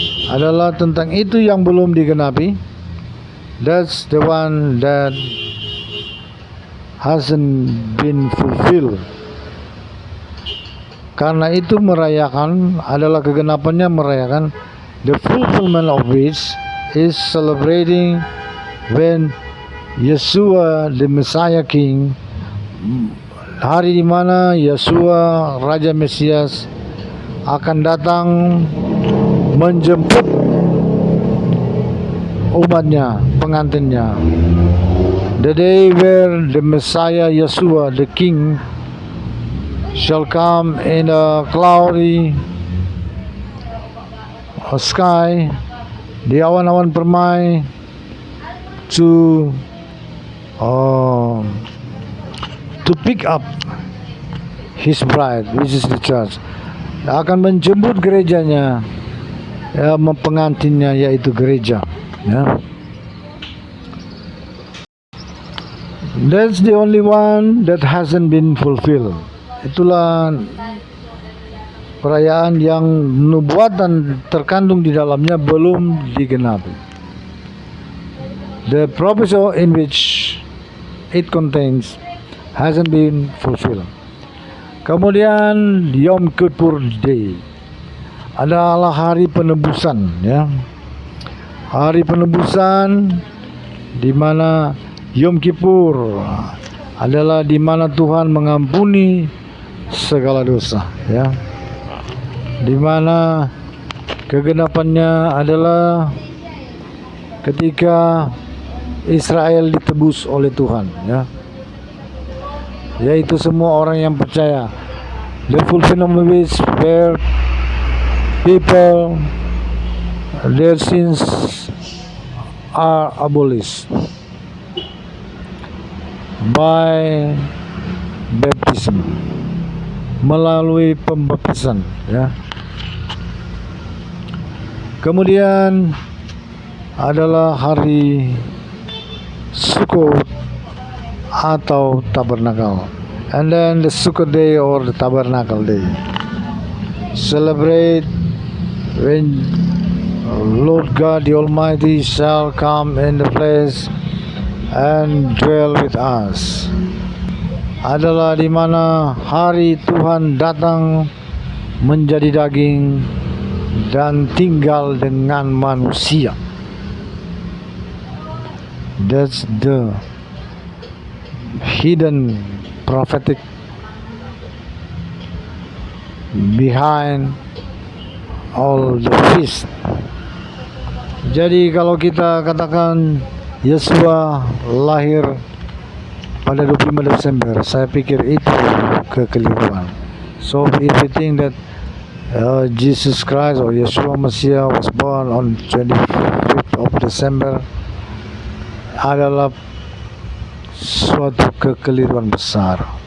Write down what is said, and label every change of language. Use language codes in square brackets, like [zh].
[id] Adalah tentang itu yang belum digenapi. [en] That's the one that hasn't been fulfilled. [id] Karena itu merayakan adalah kegenapannya merayakan, [en] the fulfillment of which is celebrating when Yeshua the Messiah King, [id] hari di mana Yeshua Raja Mesias akan datang menjemput umatnya, pengantinnya, [en] the day where the Messiah Yeshua, the King, shall come in a cloudy sky, [id] di awan-awan permai, [en] uh, to pick up his bride, which is the church. [id] Akan menjemput gerejanya, ya, pengantinnya, yaitu gereja, ya. [en] That's the only one that hasn't been fulfilled. [id] Itulah perayaan yang nubuatan terkandung di dalamnya belum digenapi. [en] The prophecy in which it contains hasn't been fulfilled. [id] Kemudian Yom Kippur Day adalah hari penebusan, ya. Hari penebusan di mana Yom Kippur adalah di mana Tuhan mengampuni segala dosa, ya. Di mana kegenapannya adalah ketika Israel ditebus oleh Tuhan, ya. Yaitu semua orang yang percaya. [en] The fulfillment of which where people, their sins are abolished by baptism, [id] melalui pembaptisan, [en] ya. [id] Kemudian adalah hari Sukkot atau Tabernakel, [en] and then the Sukkot Day or the Tabernacle Day, celebrate when Lord God the Almighty shall come in the flesh and dwell with us. [id] Adalah di mana hari Tuhan datang menjadi daging dan tinggal dengan manusia. [en] That's the hidden prophetic behind all the feast. [id] Jadi kalau kita katakan Yesua lahir pada 25 Desember, saya pikir itu kekeliruan. [en] So if you think that Jesus Christ or Yeshua Messiah was born on 25th of December, [id] adalah suatu kekeliruan besar.